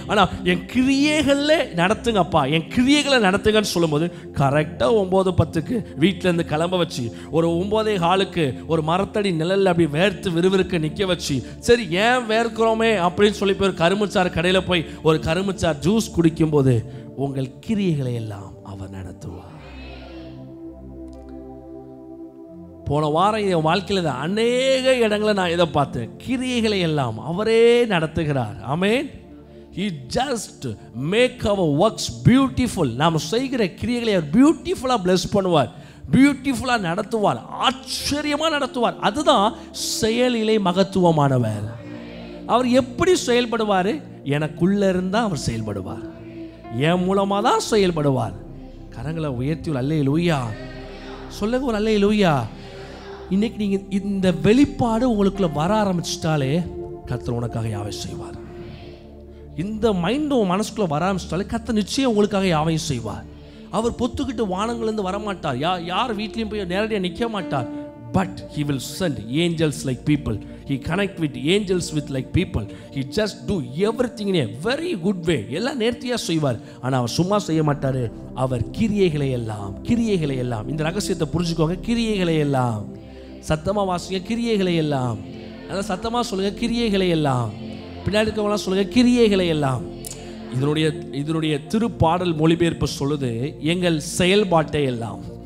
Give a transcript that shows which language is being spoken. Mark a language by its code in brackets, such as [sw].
[ta] ஆனா என் கிரியைகள்ல நடத்துங்கப்பா, என் கிரியைகளை நடத்துங்கன்னு சொல்லும்போது கரெக்டா 9:10க்கு வீட்டுல இருந்து கிளம்ப வச்சு ஒரு 9:15க்கு ஒரு மரத்தடி நிழல்ல அப்படி வேர்த்து விறுவிறுக்க நிக்க வச்சு, சரி ஏன் வேர்க்கிறோமே அப்படின்னு சொல்லி போய் ஒரு கரும்புச்சாறு கடையில் போய் ஒரு கரும்புச்சாறு ஜூஸ் குடிக்கும் போது உங்கள் கிரியைகளை எல்லாம் அவர் நடத்துவார். போன வாரம் என் வாழ்க்கையில் அநேக இடங்களை நான் இதை பார்த்தேன். கிரியைகளை எல்லாம் அவரே நடத்துகிறார். ஆமென். [en] He just make our works beautiful. [ta] நாம் செய்கிற கிரியைகளை அவர் பியூட்டிஃபுல்லாக பிளஸ் பண்ணுவார், பியூட்டிஃபுல்லாக நடத்துவார், ஆச்சரியமாக நடத்துவார். அதுதான் செயலிலே மகத்துவமானவர். அவர் எப்படி செயல்படுவார்? எனக்குள்ள இருந்தால் அவர் செயல்படுவார், என் மூலமாக தான் செயல்படுவார். கரங்களை உயர்த்தி ஒரு அல்லேலூயா சொல்லுங்க, ஒரு அல்லேலூயா. இன்னைக்கு நீங்கள் இந்த வெளிப்பாடு உங்களுக்குள்ள வர ஆரம்பிச்சிட்டாலே கர்த்தர் உனக்காக யாவை செய்வார். இந்த மைண்ட் உன் மனசுக்குள்ள வர ஆரம்பிச்சிட்டாலே கர்த்தர் நிச்சயம் உங்களுக்காக யாவையும் செய்வார். அவர் பொத்துக்கிட்டு வானங்கள்லேருந்து வரமாட்டார், யார் வீட்லையும் போய் நேரடியாக நிற்க மாட்டார். [en] But he will send angels like people. He connect with angels with like people. He just do everything in a very good way. [ta] எல்லாம் நேர்த்தியாக செய்வார். ஆனால் அவர் சும்மா செய்ய மாட்டார். அவர் கிரியைகளை எல்லாம் இந்த ரகசியத்தை புரிஞ்சுக்கோங்க. கிரியைகளை எல்லாம் சத்தமாக வாசிங்க. கிரியைகளை எல்லாம் நல்லா சத்தமாக சொல்லுங்க. கிரியைகளை எல்லாம் பின்னாடி இருக்கவங்களாம் சொல்லுங்க. கிரியைகளை எல்லாம். இதனுடைய திருப்பாடல் மொழிபெயர்ப்பு சொல்லுது, எங்கள் செயல்பாட்டை எல்லாம்.